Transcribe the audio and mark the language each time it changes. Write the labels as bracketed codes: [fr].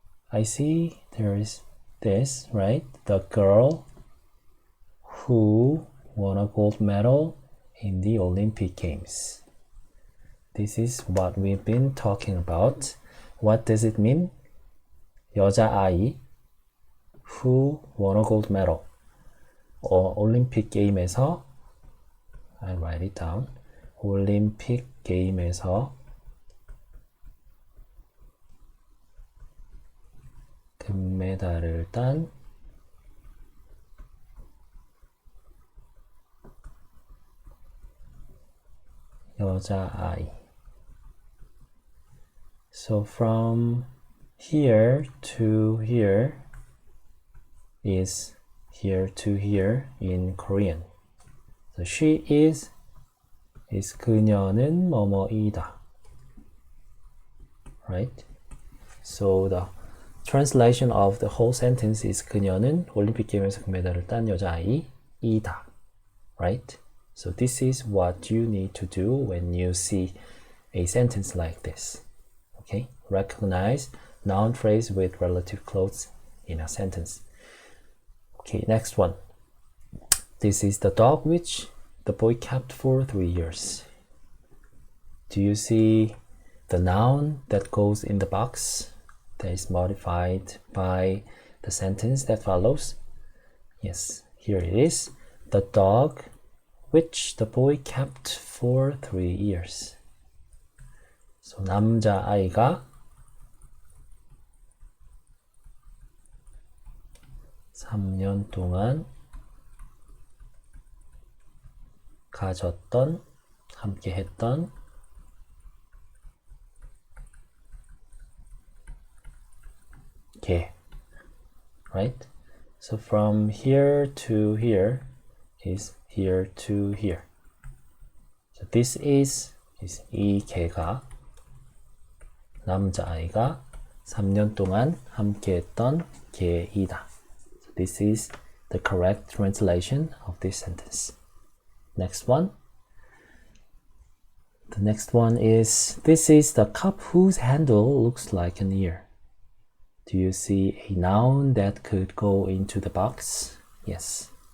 [en] I see there is this, right? The girl who won a gold medal in the Olympic Games. This is what we've been talking about. What does it mean? [ko] 여자아이 [en] who won a gold medal. [ko] 올림픽 게임에서 [en] I'll write it down. [ko] 올림픽 게임에서 금메달을 딴 여자아이. [en] So from here to here is here to here in Korean. So she is [ko] 그녀는 뭐뭐이다. [en] Right? So the translation of the whole sentence is [ko] 그녀는 올림픽 게임에서 금메달을 딴 여자아이이다. [en] Right? So this is what you need to do when you see a sentence like this. Okay? Recognize noun phrase with relative clause in a sentence. Okay, next one. This is the dog which the boy kept for 3 years. Do you see the noun that goes in the box that is modified by the sentence that follows? Yes, here it is. The dog which the boy kept for 3 years. [ko] So 남자아이가 3년 동안 가졌던, 함께 했던 개. [en] Right? So from here to here is here to here. So this is [ko] 이 개가 남자아이가 3년 동안 함께했던 개이다. [en] So this is the correct translation of this sentence. Next one. The next one is, this is the cup whose handle looks like an ear. Do you see a noun that could go into the box? Yes.